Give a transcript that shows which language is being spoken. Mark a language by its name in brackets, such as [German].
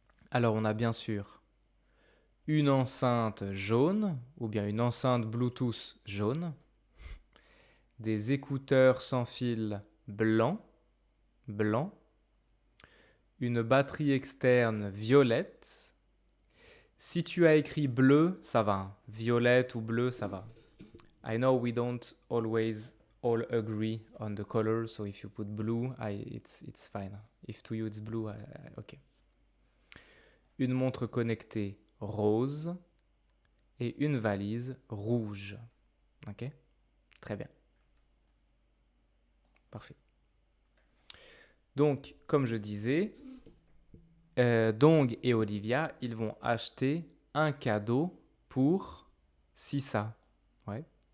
[French] Alors on a bien sûr une enceinte jaune ou bien une enceinte Bluetooth jaune, des écouteurs sans fil blanc, une batterie externe violette. Si tu as écrit bleu, ça va. Violette ou bleu, ça va. [English] I know we don't always all agree on the color, so if you put blue, it's fine. If to you it's blue, ok. [French] Une montre connectée rose et une valise rouge. Ok? Très bien. Parfait. Donc, comme je disais, Dong et Olivia, ils vont acheter un cadeau pour Sissa. Ouais.